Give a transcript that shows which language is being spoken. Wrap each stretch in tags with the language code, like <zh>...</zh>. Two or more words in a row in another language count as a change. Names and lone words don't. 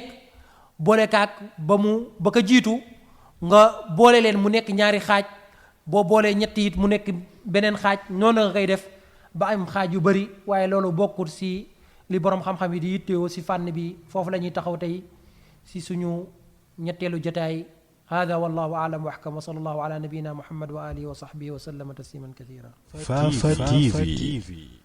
<wo>boole kaak ba ko jiitu nga boole leen mu nekk ñaari xaaj boo boolee ñetti it mu nekk beneen xaaj noonu nga koy def ba am xaaj yu bëri waaye loolu bokkul si li borom xam-xam yi di yittewoo si fànn bi foofu la ñuy taxaw tey si suñu ñetteelu jotaay</wo> <ar>هذا والله أعلم وأحكم وصلى الله على نبينا محمد وعلى آله وصحبه وسلم تسليما كثيرا</ar> <wo>Fafa TV</wo>